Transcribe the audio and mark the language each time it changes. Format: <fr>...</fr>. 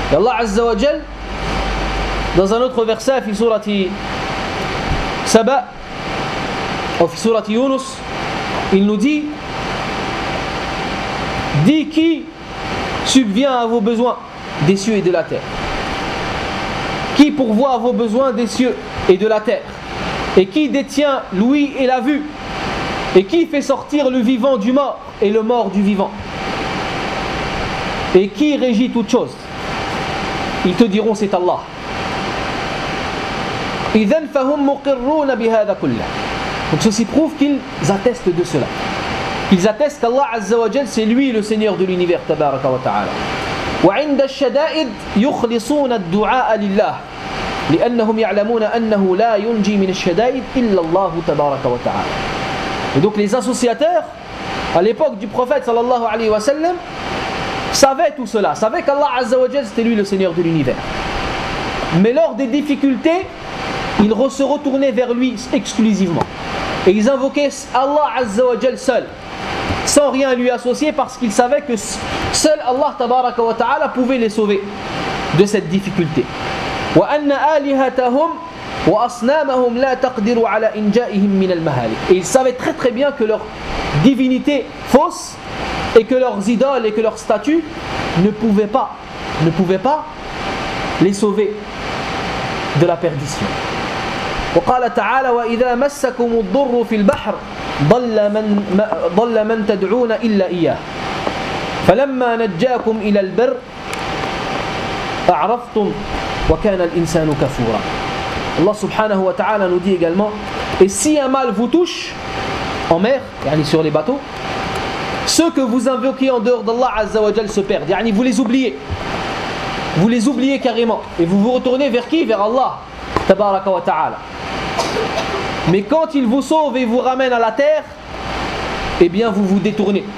<fr>Allah Azza wa Jal, dans un autre verset,</fr> <ar>في سورة سبأ</ar> <fr>ou</fr> <ar>في سورة يونس,</ar> <fr>il nous dit qui subvient à vos besoins des cieux et de la terre, qui pourvoit à vos besoins des cieux et de la terre, et qui détient l'ouïe et la vue, et qui fait sortir le vivant du mort et le mort du vivant, et qui régit toutes choses, ils te diront c'est Allah.</fr> <ar>إذن فهم مقرون بهذا كله.</ar> <fr>Donc ceci prouve qu'ils attestent de cela. Ils attestent qu'Allah Azza wa Jal, c'est lui le Seigneur de l'univers, tabaraka wa ta'ala.</fr> <ar>وعند الشدائد يخلصون الدعاء لله لأنهم يعلمون أنه لا ينجي من الشدائد إلا الله تبارك وتعالى.</ar> <fr>Et donc les associateurs, à l'époque du prophète sallallahu alayhi wa sallam, savaient tout cela, savaient qu'Allah Azza wa Jal c'était lui le Seigneur de l'univers. Mais lors des difficultés, ils se retournaient vers lui exclusivement. Et ils invoquaient Allah Azza wa Jal seul, sans rien lui associer, parce qu'ils savaient que seul Allah tabaraka wa ta'ala pouvait les sauver de cette difficulté. Et ils savaient très très bien que leur divinité fausse et que leurs idoles et que leurs statues ne pouvaient pas les sauver de la perdition.</fr> <ar>وقال تعالى وإذا مسكم الضر في البحر ضل من تدعون إلا إياه فلما نجاكم إلى البر أعرفتم وكان الإنسان كفورا. الله سبحانه وتعالى</ar> <fr>nous dit également, et si un mal vous touche en mer, يعني sur les bateaux, ceux que vous invoquez en dehors d'Allah Azza wa Jal se perdent, يعني vous les oubliez carrément, et vous vous retournez vers qui? Vers Allah</fr> <ar>تبارك وتعالى.</ar> <fr>Mais quand il vous sauve et vous ramène à la terre, eh bien vous vous détournez.</fr>